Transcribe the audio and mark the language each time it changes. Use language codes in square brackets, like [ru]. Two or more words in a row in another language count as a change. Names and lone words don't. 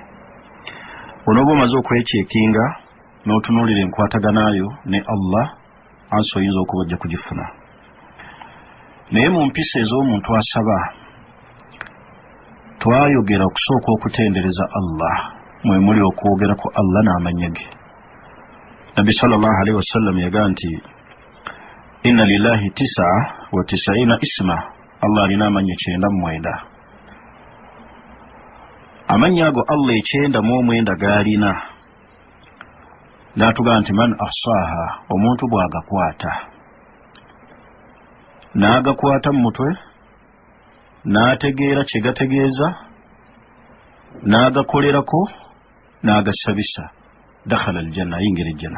[lg] Onooba omaze okwekyekinga n'otunuulira enkwataganayo ne Allah, ansi oyinza okuba ojja kugifuna. Naye mu mpisa ez'omuntu asaba twayogera okusooka okutendereza Allah, mwe muli okwogera ku Allah n'amannya ge. Nabbi [ar] صلى الله عليه وسلم [lg] yagaa nti [ar] إن لله 99 اسما, [lg] Allah alina amannya 99. Amannya ago Allah 99 gaalina n'atugaa nti [ar] من أحصاها, [lg] omuntu bw'agakwata n'agakwata mu mutwe n'ategeera kye gategeeza n'agakolerako n'agasabisa, [ar] دخل الجنة, [lg] ayingira ejjana.